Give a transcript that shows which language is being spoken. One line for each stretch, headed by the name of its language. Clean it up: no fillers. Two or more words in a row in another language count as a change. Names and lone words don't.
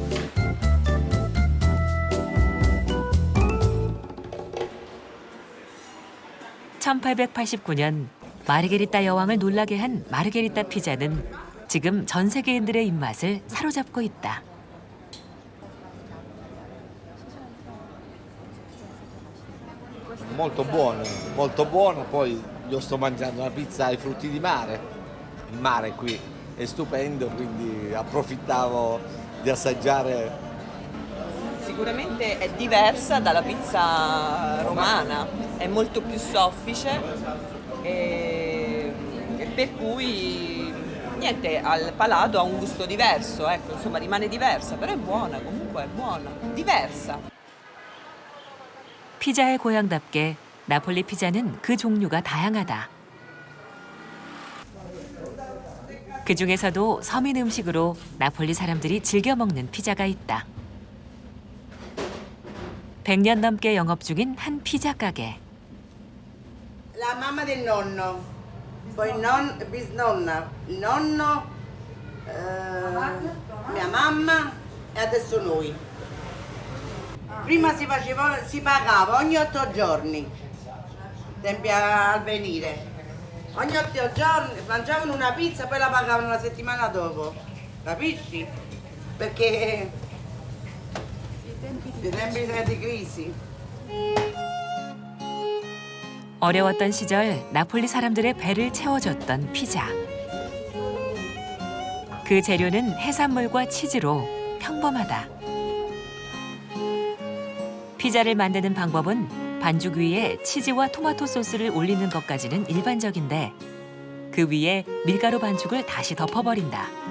Korean: 1889년 마르게리타 여왕을 놀라게 한 마르게리타 피자는 지금 전 세계인들의 입맛을 사로잡고 있다.
Italian: Molto buono, poi io sto mangiando una pizza ai frutti di mare, il mare qui è stupendo, quindi approfittavo di assaggiare. Sicuramente è diversa dalla pizza romana, è molto più soffice e per cui niente, al palato ha un gusto diverso, ecco, insomma rimane diversa, però è buona, comunque è buona, diversa.
Korean: 피자의 고향답게 나폴리 피자는 그 종류가 다양하다. 그 중에서도 서민 음식으로 나폴리 사람들이 즐겨 먹는 피자가 있다. 100년 넘게 영업 중인 한 피자 가게.
Italian: La mamma del nonno, poi bisnonna, il nonno, mia mamma e adesso noi. Prima si pagava ogni 8 giorni, tempi al venire. Ogni 8 giorni mangiavano una pizza, poi la pagavano una settimana dopo, capisci? Perché i tempi di crisi.
Korean: 어려웠던 시절 나폴리 사람들의 배를 채워줬던 피자. 그 재료는 해산물과 치즈로 평범하다. 피자를 만드는 방법은 반죽 위에 치즈와 토마토 소스를 올리는 것까지는 일반적인데 그 위에 밀가루 반죽을 다시 덮어버린다.